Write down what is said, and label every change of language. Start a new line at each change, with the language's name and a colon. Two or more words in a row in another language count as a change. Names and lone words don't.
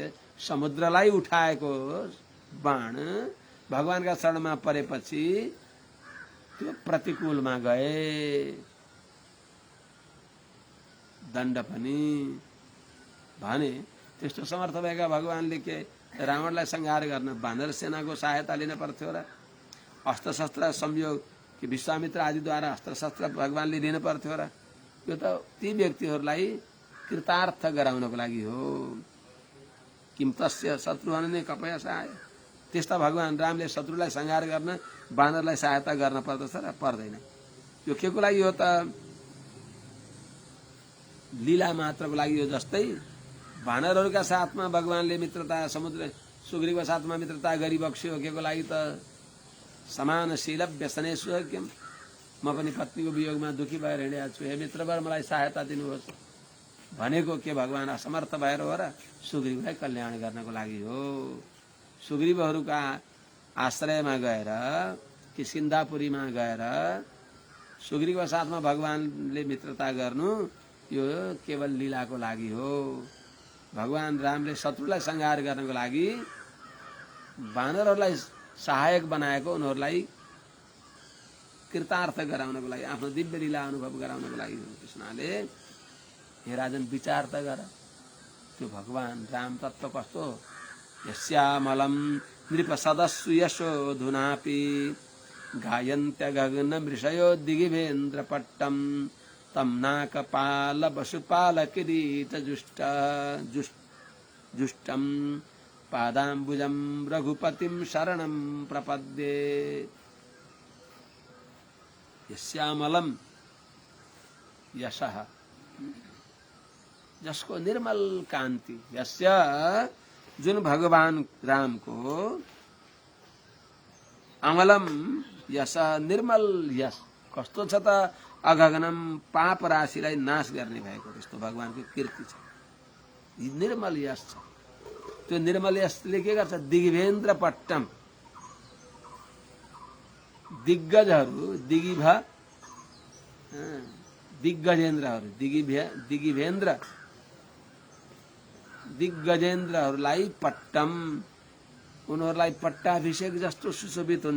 Nepali: समुद्रलाई उठाएको बाण भगवानका शरणमा परेपछि त्यो प्रतिकूलमा गए, दण्ड पनि भने। त्यस्तो समर्थ भएका भगवानले के रावणलाई संहार गर्न वानर सेनाको सहायता लिन पर्थ्यो र? अस्त्र शस्त्र संयोग कि विश्वामित्र आदिद्वारा अस्त्र शस्त्र भगवानले लिन पर्थ्यो र? यो त ती व्यक्तिहरूलाई कृतार्थ गराउनको लागि हो।
Sanskrit: किम तस्य शत्रुहनने कपय सहाय,
Nepali: त्यस्ता भगवान रामले शत्रुलाई संहार गर्न वानरलाई सहायता गर्न पर्दछ र? पर्दैन। यो के को लागि हो त? लीला मात्रको लागि हो। जस्तै वानरहरूका साथमा भगवानले मित्रता, समुद्र सुग्रीवको साथमा मित्रता गरिबक्स्यो के को लागि त?
Sanskrit: समानशील व्यसनेषु किम,
Nepali: म पनि पत्नीको वियोगमा दुखी भएर हिँडेको छु, हे मित्रवर मलाई सहायता दिनुहोस् भनेको के भगवान असमर्थ भएर हो र? सुग्रीवलाई कल्याण गर्नको लागि हो। सुग्रीवहरूका आश्रयमा गएर किष्किन्धापुरीमा गएर सुग्रीवको साथमा भगवानले मित्रता गर्नु यो केवल लीलाको लागि हो। भगवान रामले शत्रुलाई संहार गर्नको लागि वानरहरूलाई सहायक बनाएको, उनीहरूलाई कृतार्थ गराउनको लागि, आफ्नो दिव्य लीला अनुभव गराउनको लागि। कृष्णले हे राजन विचार त गर, त्यो भगवान राम तत्व कस्तो।
Sanskrit: यस्यामलं नृपसदस्सु यशोधुनापि गायन्त्य गगन मृषयो दिगिभेन्द्रपट्टं तं नाकपाल वसुपाल किरीट जुष्टं पादाम्बुजं रघुपतिं शरणं प्रपद्ये। यस्यामलं यशः,
Nepali: जसको निर्मल कान्ति, यस्य जुन भगवान राम को अमलम यश निर्मल यश कस्तो छ त, अगगनम पाप राशिलाई नाश गर्ने भएको त्यस्तो भगवानको कीर्ति छ, निर्मल यश छ। त्यो निर्मल यशले के गर्छ,
Sanskrit: दिग्भेन्द्र पट्टम,
Nepali: दिग्गजहरू दिग्गजेन्द्रहरू दिगिभेन्द्र दिग्गजेन्द्रहरूलाई पट्टम, उनीहरूलाई पट्टाभिषेक जस्तो सुशोभित हुन्छ।